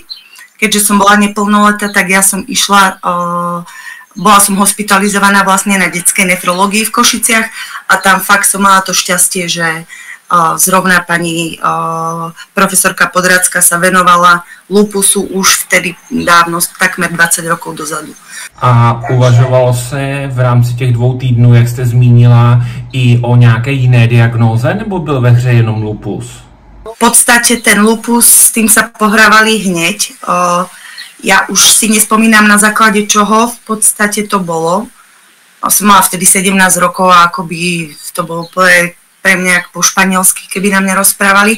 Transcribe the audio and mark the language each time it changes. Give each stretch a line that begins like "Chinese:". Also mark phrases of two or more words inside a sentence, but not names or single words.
Slovak: Keďže som bola neplnoletá, tak ja som išla, bola som hospitalizovaná vlastne na detskej nefrológii v Košiciach a tam fakt som mala to šťastie, že zrovna pani profesorka Podradská sa venovala lupusu už vtedy dávno, takmer 20 rokov dozadu.
Czech: A uvažovalo se v rámci těch 2 týdnů, jak jste zmínila, i o nějaké jiné diagnóze, nebo byl ve hře jenom lupus?
Slovak: V podstate ten lupus, s tým sa pohrávali hneď. Ja už si nespomínam na základe čoho v podstate to bolo. Som mala vtedy 17 rokov a akoby to bolo pre mňa po španielsky, keby na mňa rozprávali.